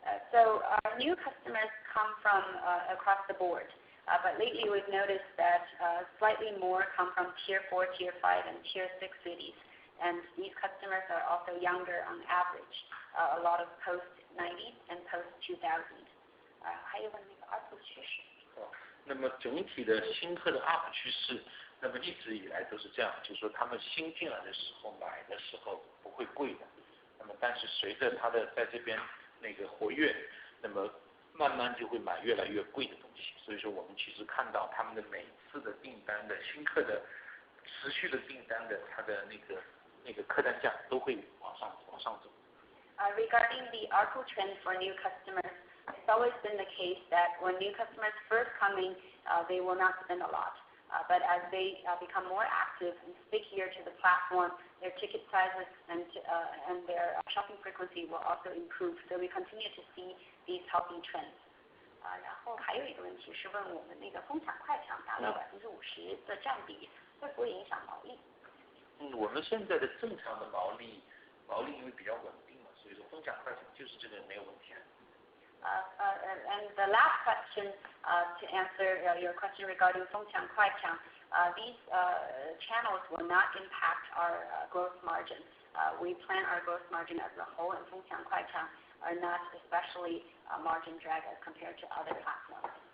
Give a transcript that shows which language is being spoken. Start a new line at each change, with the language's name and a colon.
English: So new customers come from across the board, but lately we've noticed that slightly more come from Tier 4, Tier 5, and Tier 6 cities. And these customers are also younger on average, a lot of post-90s and post-2000.
Chinese: 还有问那个 ARPU 趋势。那么整体的新客的 UP 趋势，那么一直以来都是这样，就是说他们新进来的时候买的时候不会贵的，那么但是随着他的在这边那个活跃，那么慢慢就会买越来越贵的东西。所以说我们其实看到他们的每次的订单的新客的持续的订单的他的那个客单价都会往上走。
English: Regarding the ARPU trend for new customers, it's always been the case that when new customers first come in, they will not spend a lot. But as they become more active and stickier to the platform, their ticket sizes and their shopping frequency will also improve. So we continue to see these healthy trends.
Chinese: 然后还有一个问题是问我们那个疯抢快抢达到50%的占比，会不会影响毛利？我们现在的正常的毛利因为比较稳定嘛，所以说疯抢快抢就是这个没有问题。
English: And the last question to answer your question regarding Fengqiang Kuaiqiang, these channels will not impact our gross margin. We plan our gross margin as a whole, and Fengqiang Kuaiqiang are not especially margin drag as compared to other platforms.